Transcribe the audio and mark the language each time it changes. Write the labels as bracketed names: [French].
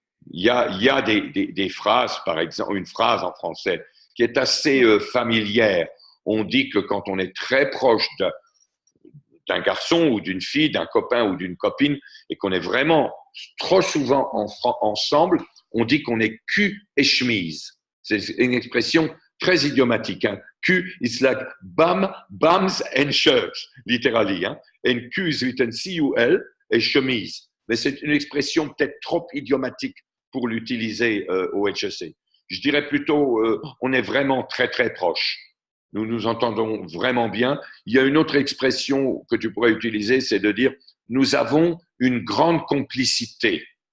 [French] Il y a des phrases, par exemple, une phrase en français qui est assez familière. On dit que quand on est très proche d'un garçon ou d'une fille, d'un copain ou d'une copine, et qu'on est vraiment trop souvent ensemble, on dit qu'on est cul et chemise. C'est une expression très idiomatique. [English] Q is like bums and shirts, literally. And Q is written C-U-L [French] et chemise. Mais c'est une expression peut-être trop idiomatique pour l'utiliser au HEC. Je dirais plutôt, on est vraiment très, très proches. Nous nous entendons vraiment bien. Il y a une autre expression que tu pourrais utiliser, c'est de dire nous avons une grande complicité.